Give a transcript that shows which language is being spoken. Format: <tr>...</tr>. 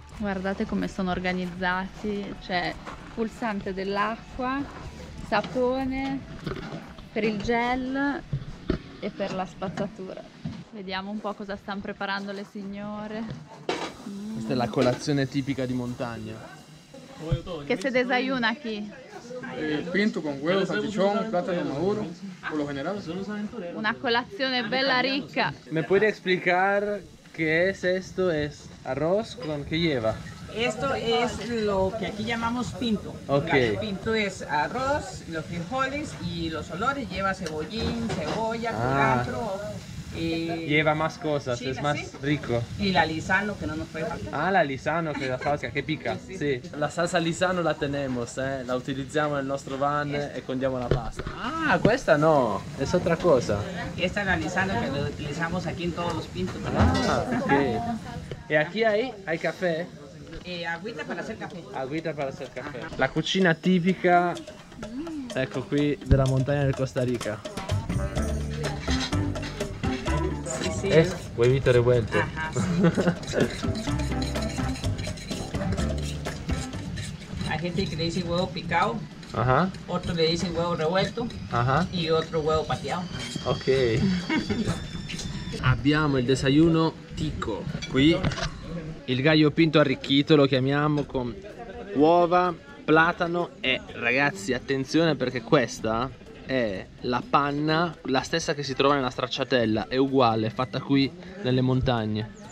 <it>Guardate come sono organizzati, c'è pulsante dell'acqua, sapone per il gel e per la spazzatura. Vediamo un po' cosa stanno preparando le signore. Questa è la colazione tipica di montagna.</it> <es>Che se desayuna aquí? Pinto con huevo, salchichón, plátano maduro, por lo general.</es> <it>Una colazione bella ricca.</it> <es>¿Me puede explicar qué es esto? ¿Es arroz con qué lleva? Esto es lo que aquí llamamos pinto. Ok. Gallo pinto es arroz, los frijoles y los olores. Lleva cebollín, cebolla, culantro. Lleva más cosas, Sí, es más sí. rico. Y la lisano que no nos puede faltar.</es> <it>Ah, la Lisano, che è la salsa che pica. Sì. La salsa Lisano</it> <es>la tenemos,</es> <it>la utilizziamo nel nostro van e condiamo la pasta. Ah, questa no, è</it> <es>otra cosa. Esta es la lisano que lo utilizamos aquí en todos los pintos. Ah, ok. E aquí hay café? Agüita para hacer café. Agüita para hacer café.</es> <it>La cucina tipica, ecco qui, della montagna del Costa Rica.</it> <es>Sí, sí. Es huevito revuelto. Ajá, sí. Hay gente que le dice huevo picado, Ajá, otro le dice huevo revuelto ajá. y otro huevo pateado. Ok.</es> <it>Abbiamo il desayuno tico. Qui il gallo pinto arricchito lo chiamiamo con uova, platano e ragazzi attenzione perché questa è la panna, la stessa che si trova nella stracciatella, è uguale, fatta qui nelle montagne.</it>